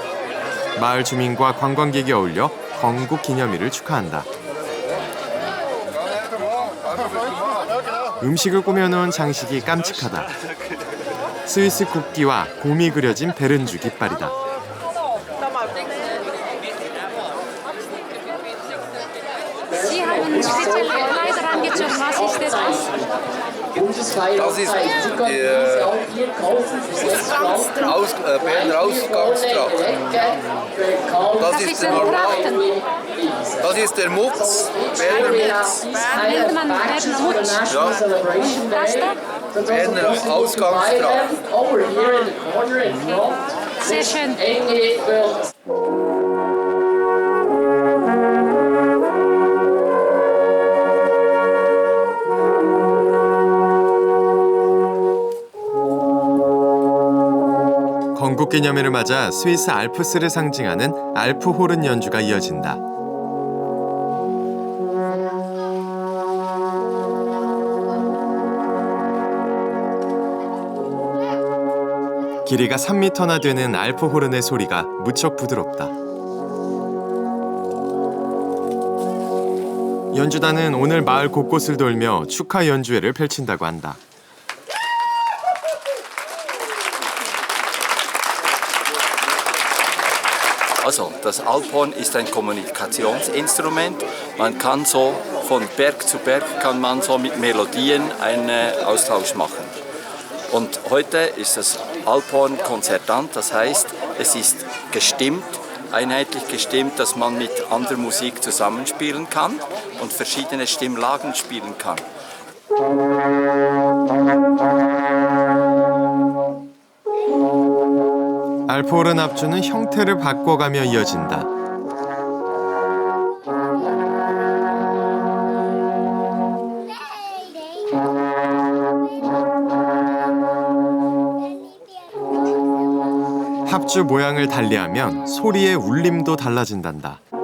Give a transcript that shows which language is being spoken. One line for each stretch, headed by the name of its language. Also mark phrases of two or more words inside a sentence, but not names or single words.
Korean: 마을 주민과 관광객이 어울려 건국기념일을 축하한다. 음식을 꾸며놓은 장식이 깜찍하다. 스위스 국기와 곰이 그려진 베른주 깃발이다.
German: spezielle Kleider angezogen. Was ist das? Das ist Berner Ausgangstracht. Das ist ein Trachten. Das ist der Mutz, Berner Mutz. Nennt man Berner Mutz. Ja, Und das da? Berner Ausgangstracht. Sehr schön.
Korean: 건국 기념일을 맞아 스위스 알프스를 상징하는 알프 호른 연주가 이어진다. 길이가 3m나 되는 알프 호른의 소리가 무척 부드럽다. 연주단은 오늘 마을 곳곳을 돌며 축하 연주회를 펼친다고 한다.
German: Also, das Alphorn ist ein Kommunikationsinstrument. Man kann so von Berg zu Berg kann man so mit Melodien einen Austausch machen. Und heute ist das Alphorn konzertant, das heißt, es ist gestimmt, einheitlich gestimmt, dass man mit anderer Musik zusammenspielen kann und verschiedene Stimmlagen spielen kann.
Korean: 알프 호른 합주는 형태를 바꿔가며 이어진다. 합주 모양을 달리하면 소리의 울림도 달라진단다.